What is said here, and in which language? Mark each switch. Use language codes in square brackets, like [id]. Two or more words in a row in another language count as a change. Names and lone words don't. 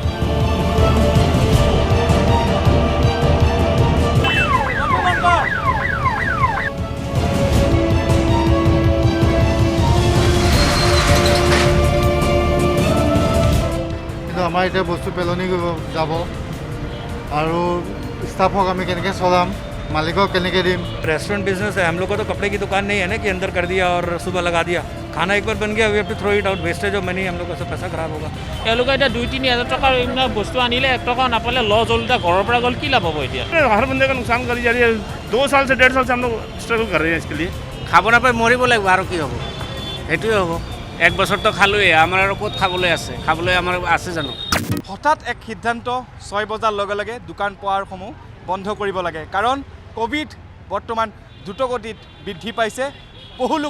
[as] আমাৰ এতিয়া বস্তু পেলনি যাব আৰু ষ্টাফক আমি কেনেকৈ চলাম [hi] मालिकों के दिन [en] restaurant business [hi] है हम लोग को तो कपड़े की दुकान नहीं है ना कि अंदर कर दिया और सुबह लगा दिया खाना एक बार बन गया [en] we have to throw it out wastage of money [hi] हम लोग का पैसा खराब होगा [as] তেওঁলোকে এতিয়া 2-3 হাজাৰ টকাৰ এইবিলাক বস্তু আনিলে 1 টকা নাপালে লছ হ'ল এতিয়া ঘৰৰ পৰা গ'ল কি লাভ হ'ব এতিয়া [hi] हर बंदे का नुकसान करी जा रही है 2 साल से 1.5 साल से हम लोग स्ट्रगल कर रहे हैं इसके लिए [as] খাব নাপাই মৰিব লাগিব আৰু কি হ'ব সেইটোৱে হ'ব এক বছৰটো খালোৱে আমাৰ আৰু ক'ত খাবলৈ আছে খাবলৈ আমাৰ আছে জানো হঠাৎ এক সিদ্ধান্ত 6 বজাৰ লগে লগে দোকান পোহাৰসমূহ বন্ধ কৰিব লাগে কাৰণ কোভিড বৰ্তমান দ্ৰুতগতিত বৃদ্ধি পাইছে বহু লোক